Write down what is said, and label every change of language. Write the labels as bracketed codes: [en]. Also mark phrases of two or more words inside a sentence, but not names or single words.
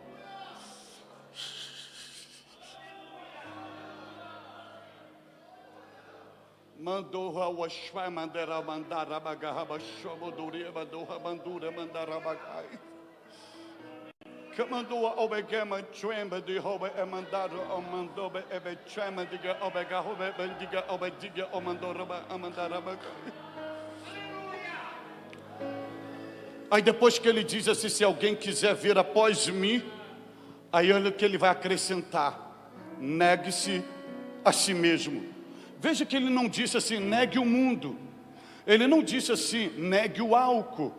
[pt] Mandorra Washwamandarabandarabagashamoduriabadorra Bandura Mandarabagai. Kamandua obegema tremba de roba amandaro amandobe ebe trema diga obega roba bendiga obediga amandoroba amandaraba. Aí depois que ele diz assim: se alguém quiser vir após mim, aí olha o que ele vai acrescentar: negue-se a si mesmo. Veja que ele não disse assim: negue o mundo. Ele não disse assim: negue o álcool.